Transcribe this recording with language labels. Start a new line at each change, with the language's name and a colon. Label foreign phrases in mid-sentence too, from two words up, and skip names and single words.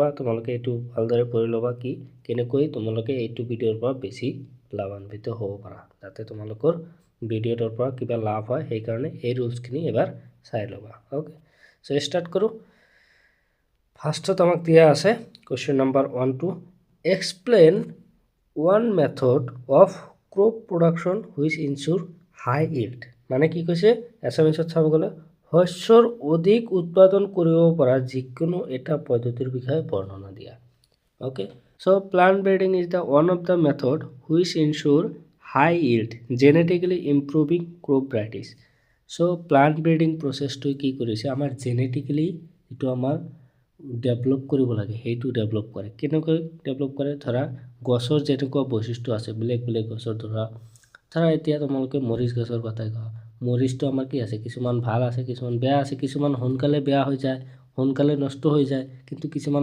Assamese: তোমালোকে এইটো ভালদৰে পঢ়ি লবা কি কেনেকৈ তোমালোকে এইটো ভিডিওৰ পৰা বেছি লাভান্বিত হ'ব পাৰা যাতে তোমালোকৰ ভিডিওৰ পৰা কিবা লাভ হয় সেই কাৰণে এই ৰুলছখিনি এবাৰ চাই লবা
English: okay so start
Assamese: কৰো ফাৰ্স্টত আমাক দিয়া আছে
English: question number 1 to explain one method of crop production which insure high yield
Assamese: মানে কি কৈছে এছামিছত চাব গলে শস্যৰ অধিক উৎপাদন কৰিব পৰা যিকোনো এটা পদ্ধতিৰ বিষয়ে বৰ্ণনা দিয়া
English: okay so plant breeding is the one of the method which ensure high yield genetically improving crop varieties so plant breeding process to
Assamese: কি কৰিছে আমাৰ genetically এটো আমাৰ ডেভেলপ কৰিব লাগে হেতু ডেভেলপ কৰে কেনেকৈ ডেভেলপ কৰে ধৰা গছৰ যেনেকুৱা বৈশিষ্ট্য আছে ব্লেক ব্লেক গছৰ ধৰা এতিয়া তোমালোকে মৰিচ গছৰ কথা কওঁ মৰিচটো আমাৰ কি আছে কিছুমান ভাল আছে কিছুমান বেয়া আছে কিছুমান হনকালে বেয়া হৈ যায় হনকালে নষ্ট হৈ যায় কিন্তু কিছুমান